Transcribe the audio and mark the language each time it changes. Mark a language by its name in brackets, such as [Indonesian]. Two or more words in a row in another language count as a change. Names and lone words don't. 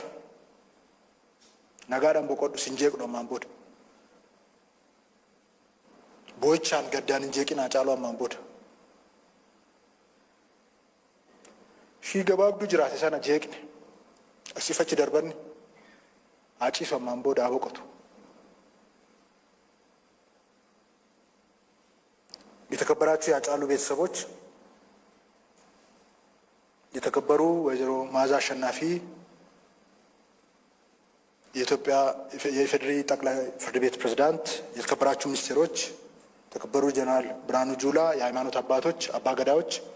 [Oromo] Nagaadhaan boqodhu sin jeequdha ammaan booda. Boo'ichaan gaddaan hin jeeqin Haacaalu ammaan booda. Shii gabaabduu jiraate sana jeeqne asiif achi darbanni Haaciisu ammaan booda haa boqotu. [Amharic] የተከበራችሁ የሀጫሉ ቤተሰቦች፣ የተከበሩ ወይዘሮ መዓዛ አሸናፊ የኢትዮጵያ የኢፌዴሪ ጠቅላይ ፍርድ ቤት ፕሬዝዳንት፣ የተከበራችሁ ሚኒስቴሮች፣ የተከበሩ ጀነራል ብርሃኑ ጁላ፣ የሃይማኖት አባቶች፣ አባገዳዎች፣